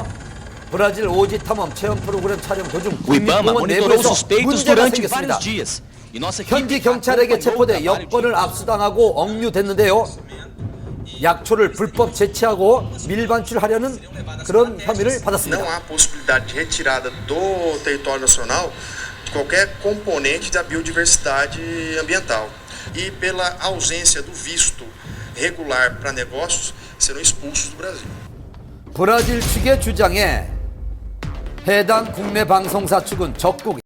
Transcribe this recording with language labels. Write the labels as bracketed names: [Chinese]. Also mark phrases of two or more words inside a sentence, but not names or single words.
[Korean] 브라질 오지 탐험 체험 프로그램 촬영 도중 국립공원 내부에서 문제가 생겼습니다. 현지 경찰에게 체포돼 여권을 압수당하고 억류됐는데요. 약초를 불법 채취하고 밀반출하려는 그런 혐의를 받았습니다. [Portuguese] Não há possibilidade de retirada do território nacional qualquer componente da biodiversidade ambiental. E pela ausência do visto regular para negócios, serão expulsos do Brasil. [Korean] 브라질 측의 주장에 해당 국내 방송사 측은 적극